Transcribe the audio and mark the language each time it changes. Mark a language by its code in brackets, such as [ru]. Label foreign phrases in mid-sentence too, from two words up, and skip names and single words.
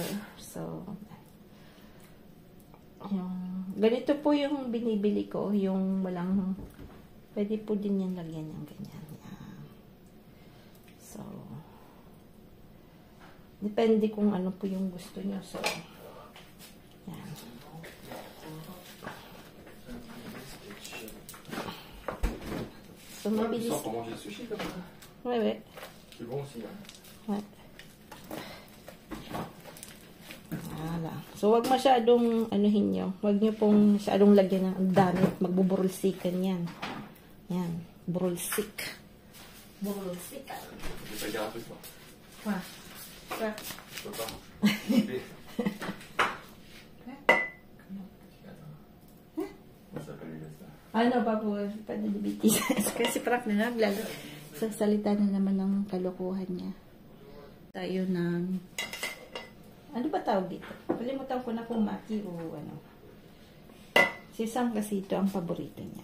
[tl] So, yung, ganito po yung binibili ko, yung walang, pwede po din yung lagyan ng ganyan. Yan. So, depende kung ano po yung gusto nyo. So, yan. So, mabilis. [fr] Pour manger le sushi comme ça? Ouais, ouais. C'est bon aussi, hein? Ouais. [tl] Wala. So, wag masyadong, anuhin nyo. Wag nyo pong masyadong lagyan ng dami at magbuburulsikan yan. Yan. Burulsik. Burulsik. [fr] Je vais pas dire un truc, moi. Quoi? Quoi? Je peux pas. Comment ça s'appelle, ça? [tl] Ano pa po? Panalibitis. Kasi Frank na naglago. Sa salita na naman ng kalokohan niya. Tayo ng... Ano ba tawag dito? Kalimutan ko na kung maki o ano. Si Sam kasi ito ang paborito niya.